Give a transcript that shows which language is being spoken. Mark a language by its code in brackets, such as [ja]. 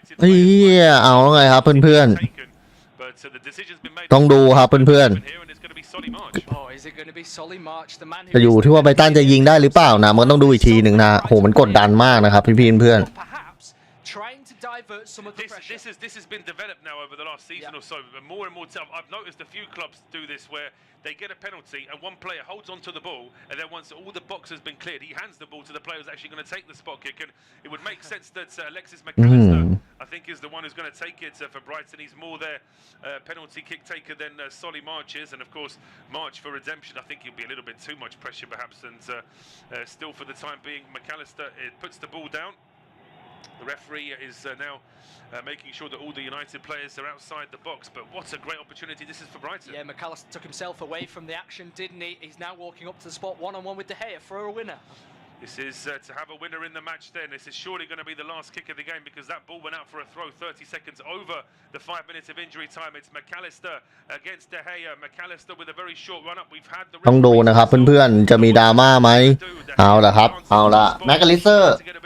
[th] เฮียเอาแล้วไงครับเพื่อนๆต้องดูครับเพื่อนๆจะอยู่ที่ว่าไบรตันจะยิงได้หรือเปล่านะมันต้องดูอีกทีหนึ่งนะโหมันกดดันมากนะครับพี่เพื่อน [en] This has been developed now over the last season or so. More and more time, I've noticed a few clubs do this where they get a penalty and one player holds onto the ball, and then once all the box has been cleared, he hands the ball to the player who's actually going to take the spot kick. And it would make sense that Alexis McAllister, I think, is the one who's going to take it for Brighton. He's more their penalty kick taker than Solly March is, and of course, March for redemption. I think he'll be a little bit too much pressure, perhaps, and still for the time being, McAllister puts the ball down. The referee is now making sure that all the United players are outside the box. But what a great opportunity this is for Brighton. Yeah, McAllister took himself away from the action, didn't he? He's now walking up to the spot one-on-one with De Gea for a winner. This is to have a winner in the match then. This is surely going to be the last kick of the game because that ball went out for a throw 30 seconds over the 5 minutes of injury time. It's McAllister against De Gea. McAllister with a very short run up. We've had the [th] ต้องดูนะครับเพื่อนๆจะมีดราม่าไหมเอาละครับเอาละแม็กอลิสเตอร์